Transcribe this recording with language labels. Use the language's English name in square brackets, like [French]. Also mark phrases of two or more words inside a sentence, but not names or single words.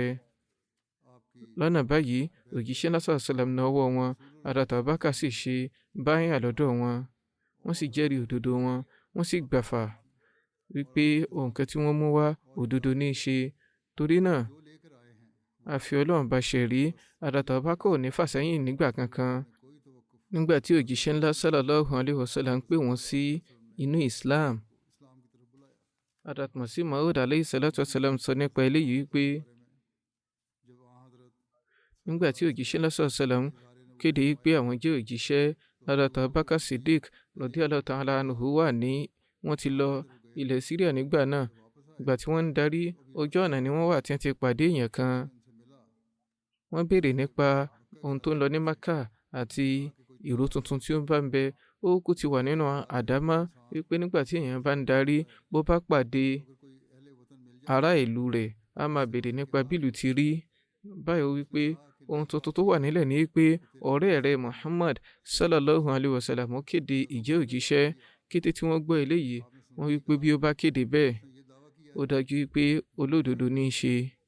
[Yoruba] Lọ́nà báyìí òjíṣẹ́ ńlá [Arabic] صلى الله عليه وسلم [Yoruba] na ọwọ́ wọn Hazrat Bakr sì ṣe báyà lọ́dọ̀ wọn wọ́n sì jẹ́rìí òdodo wọn wọ́n sì gbàfà wípé nǹkan tí wọ́n mú wá òdodo ní í ṣe torí náà a fi Ọlọ́run bá ṣẹ̀rí Hazrat Bakr ò ní fàsẹ́yìn nígbà kankan. Nígbà tí òjíṣẹ́ ńlá [Arabic] صلى الله عليه وسلم [Yoruba] ń pè wọ́n sí inú Islam Hazrat Masih Maud [Arabic] عليه الصلاة والسلام [Yoruba] sọ nípa eléyìí wípé nígbà tí òjíṣẹ́ ńlá [Arabic] صلى الله عليه وسلم [Yoruba] kéde wípé àwọn jẹ́ òjíṣẹ́ Hazrat Bakr Siddiq [Arabic] رضي الله تعالى عنه [Yoruba] wọ́n ti lọ ilẹ̀ Syria nígbà náà ìgbà tí wọ́n ń darí ojú ọ̀nà ni wọ́n wà tí wọ́n ti pàdé èèyàn kan wọ́n béèrè nípa ohun tó ń lọ ní Makkah àti ìró tuntun tí ó bá ń bẹ ó kú ti wà nínú àdámá wípé nígbà tí èèyàn bá ń darí bó bá pàdé ará ìlú rẹ̀ á máa béèrè nípa bílù ti rí báyìí wípé ohun tuntun tó wà nílẹ̀ ní pé ọ̀rẹ́ rẹ̀ Muhammad [Arabic] صلى الله عليه وسلم [Yoruba] kéde ìjẹ́ òjíṣẹ́ kété tí wọ́n gbọ́ eléyìí wọ́n wípé bí ó bá kéde bẹ́ẹ̀ ó dájú wípé olódodo ní í ṣe.